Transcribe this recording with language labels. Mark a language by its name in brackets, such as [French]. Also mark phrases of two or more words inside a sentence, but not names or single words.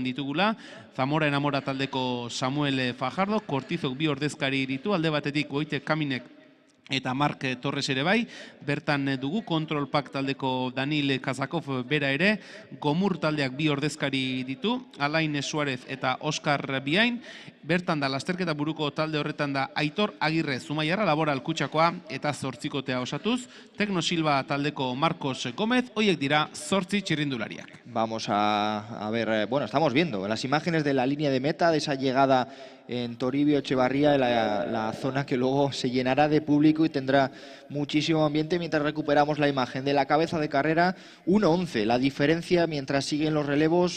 [Basque] ditugula, Zamora Enamora taldeko Samuel Fajardo, Kortizok 2 ordezkari ditu, alde batetik Goite Kaminek eta Mark Torres ere bai, bertan dugu Control Pack taldeko Danil Kazakov bera ere, Gomur taldeak 2 ordezkari ditu, Alain Suarez eta Oskar Biain, bertan da lasterketa buruko talde horretan da Aitor Agirre Zumaiarra Laboral Kutxakoa eta 8kotea osatuz, Tekno Silva taldeko Marcos Gómez, hoiek dira 8 txirrindulariak. [Spanish] Vamos a ver, bueno, estamos viendo las imágenes de la línea de meta, de esa llegada en Toribio Echevarría, la zona que luego se llenará de público y tendrá muchísimo ambiente, mientras recuperamos la imagen de la cabeza de carrera. 1:11, la diferencia mientras siguen los relevos.